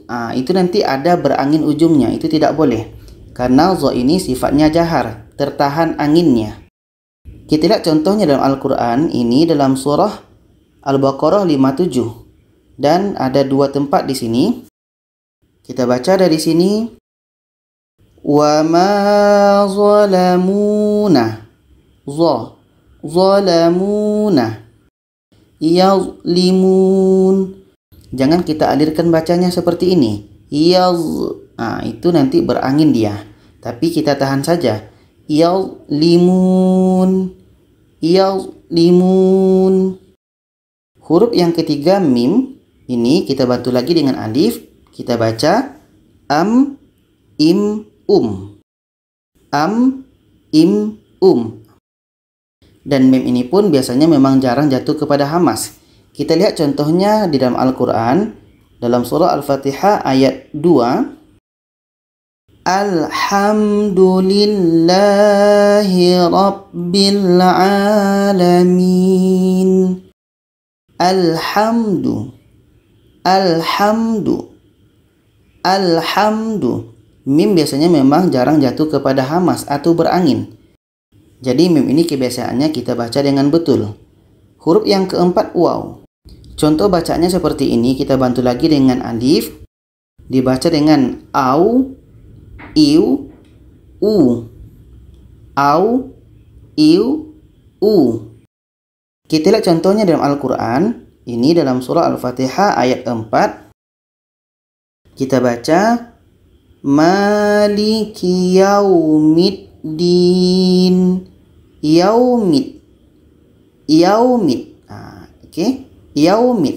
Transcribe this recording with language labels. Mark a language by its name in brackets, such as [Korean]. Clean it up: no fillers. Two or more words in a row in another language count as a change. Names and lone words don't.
[Malay] Itu nanti ada berangin ujungnya. Itu tidak boleh. Karena za ini sifatnya jahar, tertahan anginnya. Kita lihat contohnya dalam Al-Quran. Ini dalam surah Al-Baqarah 57. Dan ada dua tempat di sini. Kita baca dari sini. [Arabic] وما ظلمونا. ظ. ظلمونا. يظلمون. [Malay] Jangan kita alirkan bacanya seperti ini. Yaz. Itu nanti berangin dia. Tapi kita tahan saja. Yazlimun. Yazlimun. Huruf yang ketiga mim. Ini kita bantu lagi dengan alif. Kita baca am, im, am, im, dan mim ini pun biasanya memang jarang jatuh kepada hamas. Kita lihat contohnya di dalam Al-Quran, dalam surah Al-Fatihah ayat 2. [Arabic] الحمد لله رب العالمين. [Malay] Alhamdu. Mim biasanya memang jarang jatuh kepada hamas atau berangin. Jadi mim ini kebiasaannya kita baca dengan betul. Huruf yang keempat waw. Contoh bacanya seperti ini, kita bantu lagi dengan alif. Dibaca dengan au, iu, u. Au, iu, u. Kita lihat contohnya dalam Al-Quran. Ini dalam surah Al-Fatihah ayat 4. Kita baca [Arabic] مالك يوم الدين. [Malay] Yaumid. Yaumid.